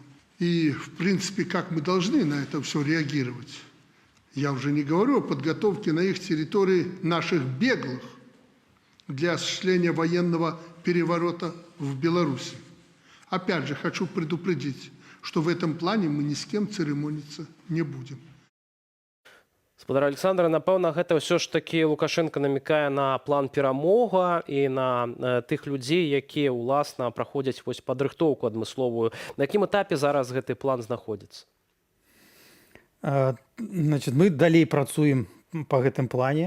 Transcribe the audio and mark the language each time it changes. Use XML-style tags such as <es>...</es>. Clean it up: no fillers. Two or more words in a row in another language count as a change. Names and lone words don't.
<ru>И, в принципе, как мы должны на это все реагировать? Я уже не говорю о подготовке на их территории наших беглых для осуществления военного переворота в Беларуси. Опять же, хочу предупредить, что в этом плане мы ни с кем церемониться не будем.</ru> <be>Спадар Александр, напэўна, гэта ўсё ж такі Лукашенко намікае на план перамога і на тых людзей, якія, уласна, праходзяць вось падрыхтоўку адмысловую. На якім этапе зараз гэты план знаходзіцца?</be> <ru>Значит, мы</ru> <be>далей працуем по гэтым плане.</be>